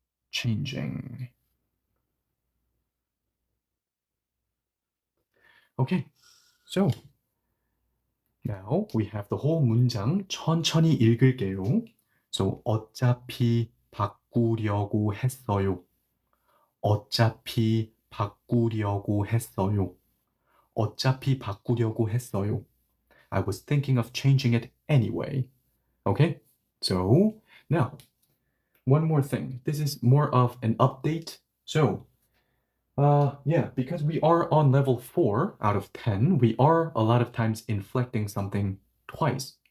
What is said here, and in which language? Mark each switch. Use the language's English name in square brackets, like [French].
[English] Changing. Okay, so now we have the whole [Korean] 문장 천천히 읽을게요. So 어차피 바꾸려고 했어요. 어차피 바꾸려고 했어요. 어차피 바꾸려고 했어요. [English] I was thinking of changing it anyway. Okay, so now one more thing. This is more of an update. So yeah, because we are on level 4 out of 10, we are a lot of times inflecting something twice.